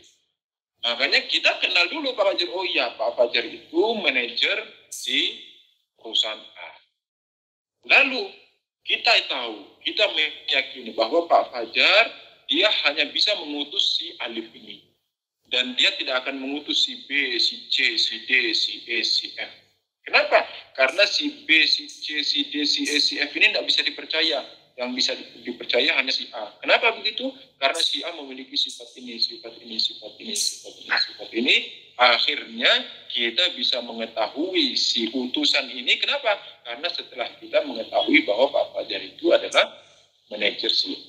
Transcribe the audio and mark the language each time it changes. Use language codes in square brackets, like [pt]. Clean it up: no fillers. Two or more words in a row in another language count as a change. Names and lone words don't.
[id] Makanya kita kenal dulu Pak Fajar. Oh iya, Pak Fajar itu manajer di perusahaan A. Lalu kita tahu, kita meyakini bahwa Pak Fajar dia hanya bisa mengutus si Alif ini. Dan dia tidak akan mengutus si B, si C, si D, si E, si F. Kenapa? Karena si B, si C, si D, si E, si F ini tidak bisa dipercaya. Yang bisa dipercaya hanya si A. Kenapa begitu? Karena si A memiliki sifat ini, sifat ini, sifat ini, sifat ini, sifat ini. Akhirnya kita bisa mengetahui si utusan ini. Kenapa? Karena setelah kita mengetahui bahwa Pak Fajar itu adalah manajer si A.